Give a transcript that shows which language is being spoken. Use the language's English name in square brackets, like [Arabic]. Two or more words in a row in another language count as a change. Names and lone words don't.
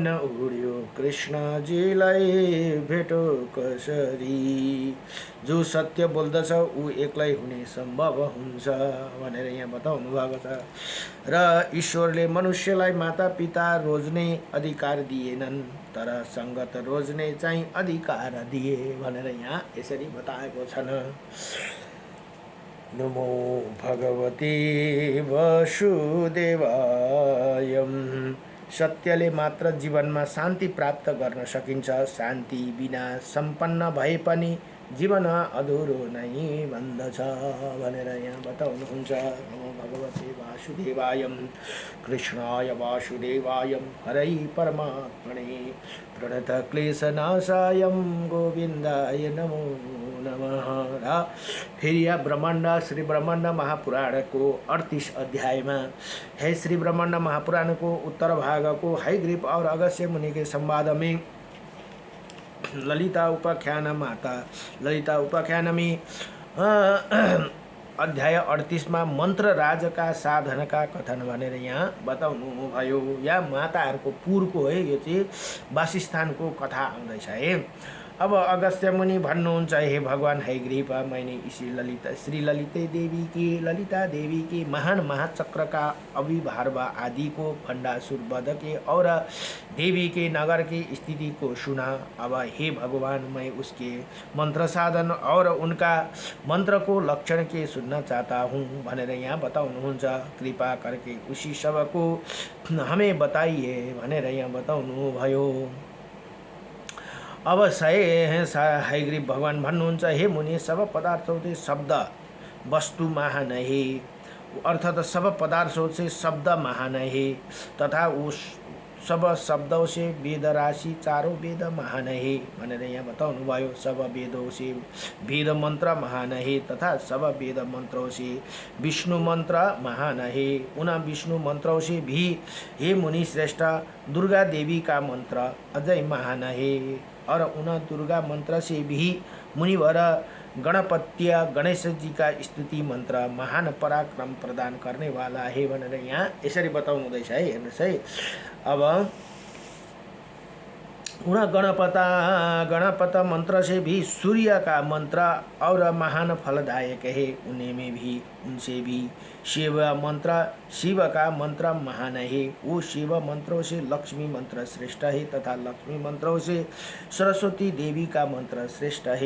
[Nepali] उड्यो कृष्णजीलाई भेटौ कसरी जो सत्य बोल्दछ ऊ एक्लै हुने सम्भव हुन्छ भनेर यहाँ बताउनु भएको छ र ईश्वरले मनुष्यलाई माता पिता रोज्ने अधिकार दिएनन् तर सङ्गत रोज्ने चाहिँ अधिकार दिए भनेर यहाँ यसरी बताएको छन्। [Sanskrit] नमो भगवते वासुदेवाय। [Nepali] सत्यले मात्र जीवनमा शान्ति प्राप्त गर्न सकिन्छ। शान्ति बिना सम्पन्न भए पनि जीवन अधुरो नै भन्दछ भनेर यहाँ बताउनुहुन्छ। [Sanskrit] नमो भगवते वासुदेवाय कृष्णाय वासुदेवाय हरै परमात्मने प्रणत क्लेशनाशाय गोविन्दाय नमो नमः। [Nepali] र फेरि यहाँ ब्रह्माण्ड श्री ब्रह्माण्ड महापुराणको 38 अध्यायमा है श्री ब्रह्माण्ड महापुराणको उत्तर भागको [Hindi] हैग्रीव और अगस्त्य मुनि के संवाद में ललिता उपाख्यान माता ललिता उपाख्यान में अध्याय 38 में [Nepali] मंत्र राजका साधनका कथन भनेर यहाँ बताउनु भयो। या माताहरूको पुरको है, यो चाहिँ वासस्थानको कथा आउँदैछ है। अब अगस्त्य मुनि भन्नुहुन्छ, [Hindi] हे भगवान हैग्रीव, मैंने इसी श्री ललिता देवी के महान महाचक्र का अभिभार्व आदि को भंडासुर वध के और देवी के नगर की स्थिति को सुना। अब हे भगवान, मैं उसके मंत्र साधन और उनका मंत्र को लक्षण के सुनना चाहता हूँ [Nepali] भनेर यहाँ बताउनुहुन्छ। [Hindi] कृपा करके उसी सबको हमें बताइए [Nepali] भनेर यहाँ बताउनु भयो। अब हयग्रीव भगवान भन्नुहुन्छ, [Hindi] हे मुनि, सब पदार्थों से शब्द वस्तु महान है, अर्थात सब पदार्थों से शब्द महान है, तथा उस सब शब्दों से वेद राशि चारों वेद महान है [Nepali] भनेर यहाँ बताउनु भयो। [Hindi] सब वेदों से वेद मंत्र महान है, तथा सब वेद मंत्रों से विष्णु मंत्र महान है। उन विष्णु मंत्रों से भी हे मुनि श्रेष्ठ दुर्गा देवी का मंत्र अजय महान है, और उन दुर्गा मंत्र से भी मुनिवर गणपत्य गणेश जी का स्तुति मंत्र महान पराक्रम प्रदान करने वाला है [Nepali] भनेर यहाँ यसरी बताउनु हुँदैछ है। हेर्नुहोस् है, [Hindi] अब उन गणपत मंत्र से भी सूर्य का मंत्र और महान फलदायक है। उनसे भी शिव का मंत्र महान है। वो शिव मंत्रों से लक्ष्मी मंत्र श्रेष्ठ है, तथा लक्ष्मी मंत्रों से सरस्वती देवी का मंत्र श्रेष्ठ है।